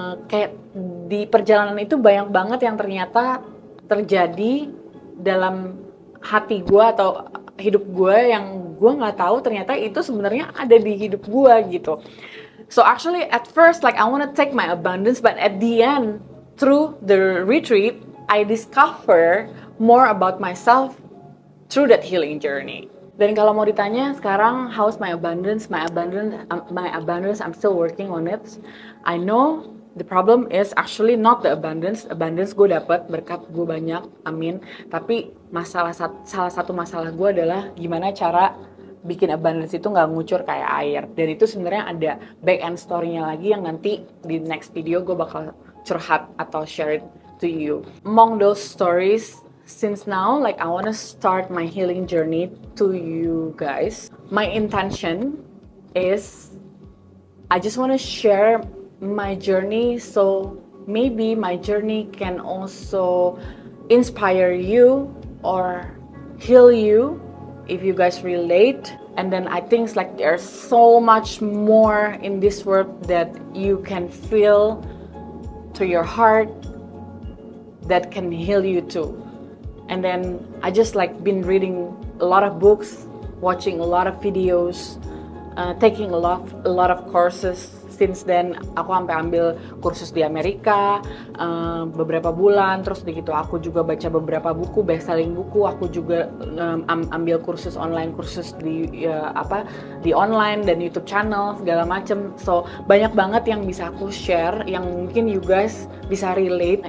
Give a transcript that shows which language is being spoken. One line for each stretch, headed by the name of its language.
Indonesian: Kayak di perjalanan itu banyak banget yang ternyata terjadi dalam hati gue atau hidup gue yang gue nggak tahu ternyata itu sebenarnya ada di hidup gue gitu.
English: So actually at first like I wanna take my abundance, but at the end through the retreat I discover more about myself through that healing journey.
Indonesian: Dan kalau mau ditanya sekarang
English: how's my abundance, I'm still working on it. I know The problem is actually not the abundance.
Indonesian: Abundance gue dapet, berkat gue banyak, amin. Tapi salah satu masalah gue adalah gimana cara bikin abundance itu nggak ngucur kayak air. Dan itu sebenarnya ada back end story-nya lagi yang nanti di next video gue bakal curhat atau
English: share it to you. Among those stories, since now like I wanna start my healing journey to you guys. My intention is I just wanna share my journey, so maybe my journey can also inspire you or heal you if you guys relate. And then I think it's like there's so much more in this world that you can feel to your heart that can heal you too. And then I just like been reading a lot of books, watching a lot of videos, taking a lot of courses. Since then
Indonesian: aku sampai ambil kursus di Amerika beberapa bulan, terus begitu aku juga baca beberapa buku, best-selling buku. Aku juga ambil kursus di online dan YouTube channel segala macem. So banyak banget yang bisa aku share, yang mungkin you guys bisa relate.